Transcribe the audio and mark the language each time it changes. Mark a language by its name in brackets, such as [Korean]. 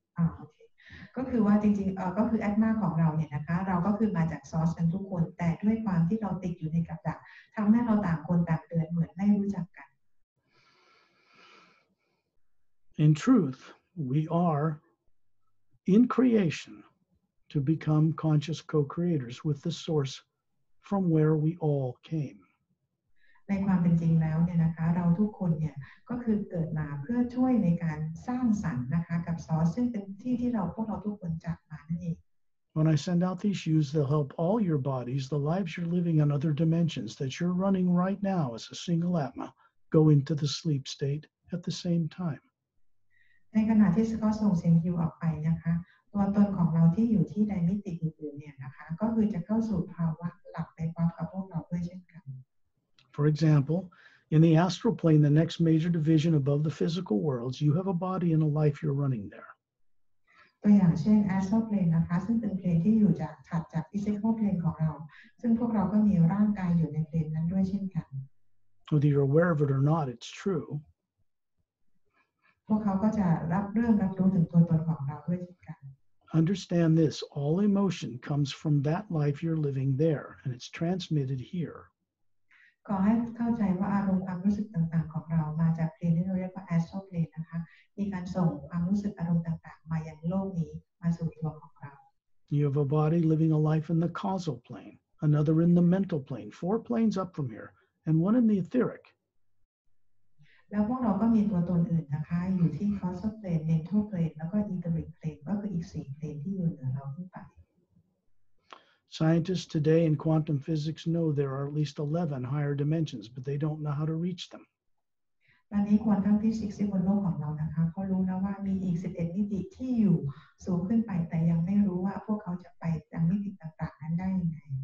[Thai] โอเคก็คือว่าจริงๆก็คือแอดมาของเราเนี่ยนะคะเราก็คือมาจากซอสกันทุกคนแต่ด้วยความที่เราติดอยู่ในกับดักทำให้เราต่างคนต่างเดินเหมือนไม่รู้จักกัน [English] In truth, we are in creation to become conscious co-creators with the source from where we all came. [Thai] ในความเป็นจริงแล้วเนี่ยนะคะเราทุกคนเนี่ยก็คือเกิดมาเพื่อช่วยในการสร้างสรรค์นะคะกับซอสซึ่งเป็นที่ที่พวกเราทุกคนจากมานั่นเอง [English] When I send out these hues, they'll help all your bodies, the lives you're living on other dimensions that you're running right now as a single Atma, go into the sleep state at the same time. [Thai] ในขณะที่สกอตส่งเสียงฮิวออกไปนะคะตัวตนของเราที่อยู่ที่ในมิติอื่นๆเนี่ยนะคะก็คือจะเข้าสู่ภาวะหลับไปพร้อมกับพวกเราด้วยเช่นกัน [English] For example, in the astral plane, the next major division above the physical worlds, you have a body and a life you're running there. [Thai] ตัวอย่างเช่น astral plane นะคะซึ่งเป็นเพลนที่อยู่ถัดจาก physical plane ของเราซึ่งพวกเราก็มีร่างกายอยู่ในเพลนนั้นด้วยเช่นกัน [English] Whether you're aware of it or not, it's true. [Thai] พวกเขาก็จะเริ่มรับรู้ถึงตัวตนของเราด้วยเช่นกัน [English] Understand this, all emotion comes from that life you're living there, and it's transmitted here. [Thai] ขอให้เข้าใจว่าอารมณ์ความรู้สึกต่างๆของเรามาจากเพลนที่เราเรียกว่า astral plane นะคะมีการส่งความรู้สึกอารมณ์ต่างๆมายังโลกนี้มาสู่ตัวของเรา [English] You have a body living a life in the causal plane, another in the mental plane, 4 planes up from here, and one in the etheric. [Thai] แล้วพวกเราก็มีตัวตนอื่นนะคะอยู่ที่ causal plane mental plane แล้วก็ etheric plane ก็คืออีก4 plane ที่อยู่เหนือเราขึ้นไป [English] Scientists today in quantum physics know there are at least 11 higher dimensions, but they don't know how to reach them. [Thai] ตอนนี้ควอนตัมฟิสิกส์บนโลกของเรานะคะเขารู้แล้วว่ามีอีก11มิติที่อยู่สูงขึ้นไปแต่ยังไม่รู้ว่าพวกเขาจะไปยังมิติต่างๆนั้นได้ยังไง